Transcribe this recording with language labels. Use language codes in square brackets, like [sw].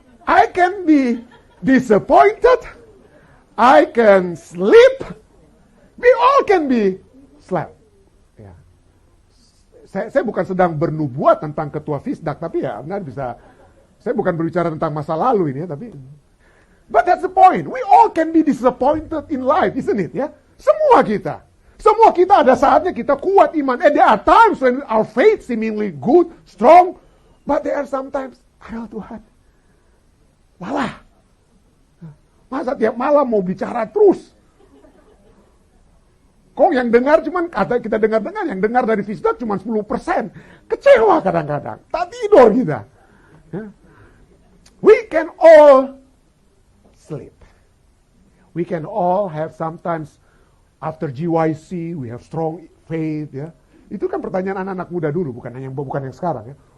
[en] I can be disappointed. I can sleep. We all can be slept. Ya. [id] Saya bukan sedang bernubuat tentang ketua FISDA, tapi ya benar bisa. Saya bukan berbicara tentang masa lalu ini ya, tapi. [en] But that's the point. We all can be disappointed in life, isn't it? [id] Ya. Semua kita ada saatnya kita kuat iman. [en] And there are times when our faith seemingly good, strong, but there are sometimes, [id] aduh Tuhan, malah. Masa tiap malam mau bicara terus? Kok yang dengar cuman, kata kita dengar-dengar, yang dengar dari FISDA cuma 10%. Kecewa kadang-kadang. Tak tidur kita. [en] We can all sleep. We can all have sometimes after GYC, we have strong faith, ya. [id] Itu kan pertanyaan anak-anak muda dulu, bukan yang sekarang, ya.